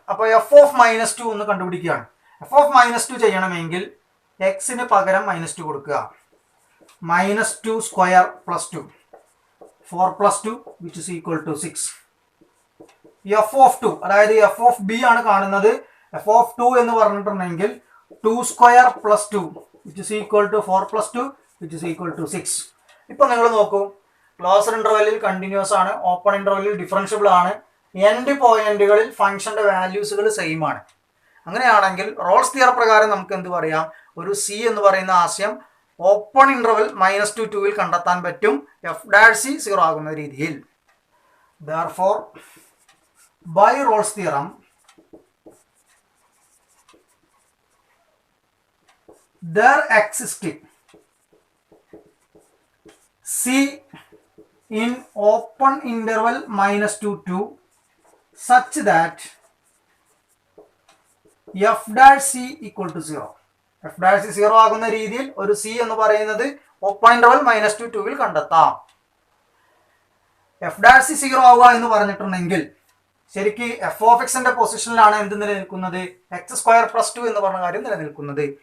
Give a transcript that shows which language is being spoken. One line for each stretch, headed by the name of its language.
Malayalam: അപ്പോൾ F of -2 ഒന്ന് കണ്ടുപിടിക്കുകയാണ്. F of -2 ചെയ്യണമെങ്കിൽ എക്സിന് പകരം -2 കൊടുക്കുക.
English: -2² + 2 4+2 which is equal to 6.
Malayalam: F of 2, അതായത് എഫ് ഓഫ് ബി ആണ് കാണുന്നത്. എഫ് ഓഫ് 2 എന്ന് പറഞ്ഞിട്ടുണ്ടെങ്കിൽ 2² + 2
English: which is equal to 4+2 which is equal to 6.
Malayalam: ഇപ്പൊ നിങ്ങൾ നോക്കൂ, ക്ലോസ്ഡ് ഇന്റർവെല്ലിൽ കണ്ടിന്യൂസ് ആണ്, ഓപ്പൺ ഇന്റർവെല്ലിൽ ഡിഫറൻഷ്യബിൾ ആണ്, എൻഡ് പോയിന്റുകളിൽ ഫംഗ്ഷന്റെ വാല്യൂസുകൾ സെയിം ആണ്. അങ്ങനെയാണെങ്കിൽ റോൾസ് തിയറം പ്രകാരം നമുക്ക് എന്ത് പറയാം, ഒരു സി എന്ന് പറയുന്ന ആശയം ഓപ്പൺ ഇന്റർവെൽ -2 2 കണ്ടെത്താൻ പറ്റും, എഫ് ഡാഷ് സി 0 ആകുന്ന രീതിയിൽ.
English: Therefore, by Rolle's theorem, there exists C in open interval -2 2 such that f dash c equal to 0.
Malayalam: f dash c 0 ആകുന്ന രീതിയിൽ ഒരു c എന്ന് പറയുന്നത് ഓപ്പൺ ഇന്റർവൽ -2 2 കണ്ടെത്താം. എഫ് ഡാഷ് സി 0 ആവുക എന്ന് പറഞ്ഞിട്ടുണ്ടെങ്കിൽ ശരിക്ക് എഫ് ഓഫ് എക്സിന്റെ പൊസിഷനിലാണ് എന്ത് നിലനിൽക്കുന്നത്, x² + 2 എന്ന് പറഞ്ഞ കാര്യം നിലനിൽക്കുന്നത്.